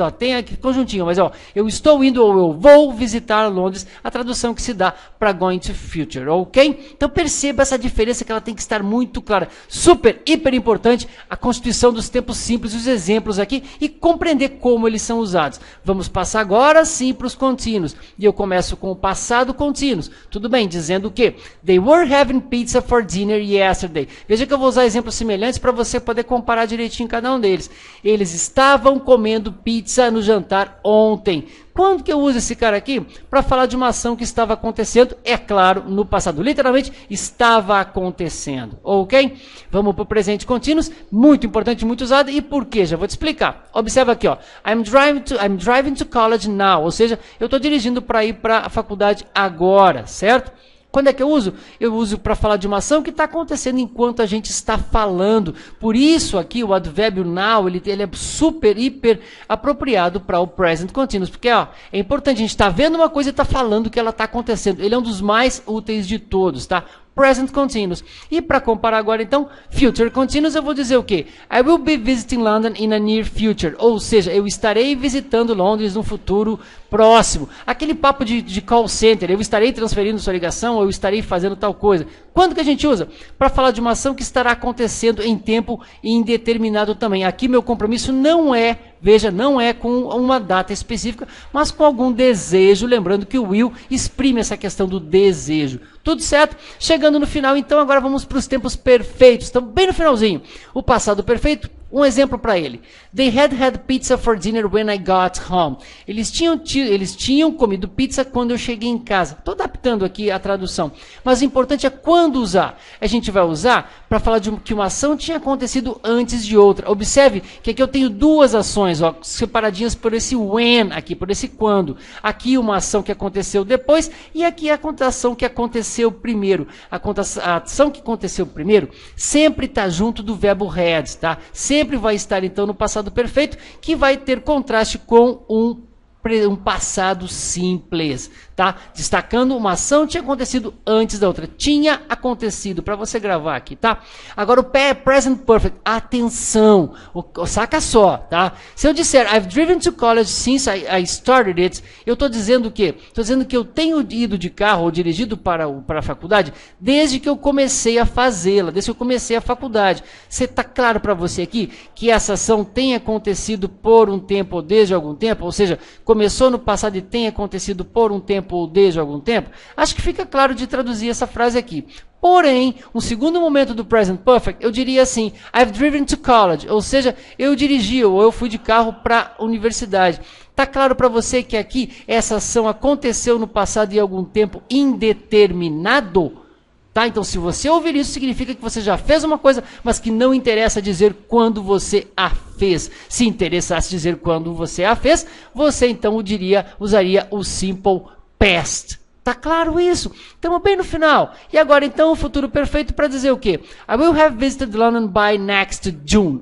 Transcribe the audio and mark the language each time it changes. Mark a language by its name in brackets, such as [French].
[Portuguese] Ó, tem aqui conjuntinho, mas ó, eu estou indo ou eu vou visitar Londres, a tradução que se dá para going to future. ok? Então perceba essa diferença que ela tem que estar muito clara. Super, hiper importante a constituição dos tempos simples, os exemplos aqui e compreender como eles são usados. Vamos passar agora sim para os contínuos. E eu começo com o passado contínuos. Tudo bem, dizendo o quê? [English] They were having pizza for dinner yesterday. [Portuguese] Veja que eu vou usar exemplos semelhantes para você poder comparar direitinho cada um deles. Eles estavam comendo pizza no jantar ontem. Quando que eu uso esse cara aqui? Para falar de uma ação que estava acontecendo, é claro, no passado. Literalmente, estava acontecendo, ok? Vamos para o presente contínuos, muito importante, muito usado. E por quê? Já vou te explicar. Observa aqui, ó. [English] I'm driving to college now. [Portuguese] Ou seja, eu estou dirigindo para ir para a faculdade agora, certo? Quando é que eu uso? Eu uso para falar de uma ação que está acontecendo enquanto a gente está falando. Por isso aqui o advérbio now, ele é super, hiper apropriado para o present continuous. Porque ó, é importante, a gente está vendo uma coisa e está falando que ela está acontecendo. Ele é um dos mais úteis de todos, tá? Present continuous. E para comparar agora então, future continuous, eu vou dizer o quê? [English] I will be visiting London in a near future. [Portuguese] Ou seja, eu estarei visitando Londres no futuro próximo. Aquele papo de call center, eu estarei transferindo sua ligação, ou eu estarei fazendo tal coisa. Quando que a gente usa? Para falar de uma ação que estará acontecendo em tempo indeterminado também. Aqui meu compromisso não é, veja, não é com uma data específica, mas com algum desejo, lembrando que o will exprime essa questão do desejo. Tudo certo? Chegando no final, então, agora vamos para os tempos perfeitos. Estamos bem no finalzinho. O passado perfeito, um exemplo para ele. [English] They had pizza for dinner when I got home. [Portuguese] Eles tinham comido pizza quando eu cheguei em casa. Estou adaptando aqui a tradução. Mas o importante é quando usar. A gente vai usar para falar de que uma ação tinha acontecido antes de outra. Observe que aqui eu tenho duas ações, ó, separadinhas por esse when, aqui por esse quando. Aqui uma ação que aconteceu depois e aqui a ação que aconteceu primeiro. A ação que aconteceu primeiro sempre está junto do verbo had, tá? Sempre vai estar então no passado perfeito, que vai ter contraste com um passado simples, tá? Destacando uma ação tinha acontecido antes da outra. Tinha acontecido, para você gravar aqui, tá? Agora o present perfect, atenção, saca só, tá? Se eu disser [English] I've driven to college since I started it, [Portuguese] eu estou dizendo o quê? Estou dizendo que eu tenho ido de carro ou dirigido para a faculdade desde que eu comecei a fazê-la, desde que eu comecei a faculdade. Está claro para você aqui que essa ação tem acontecido por um tempo ou desde algum tempo, ou seja, começou no passado e tem acontecido por um tempo ou desde algum tempo? Acho que fica claro de traduzir essa frase aqui. Porém, um segundo momento do present perfect, eu diria assim, [English] I've driven to college, [Portuguese] ou seja, eu dirigi ou eu fui de carro para a universidade. Está claro para você que aqui essa ação aconteceu no passado em algum tempo indeterminado? Tá? Então, se você ouvir isso, significa que você já fez uma coisa, mas que não interessa dizer quando você a fez. Se interessasse dizer quando você a fez, você então usaria o simple past. Tá claro isso? Estamos bem no final. E agora então o futuro perfeito para dizer o quê? [English] I will have visited London by next June.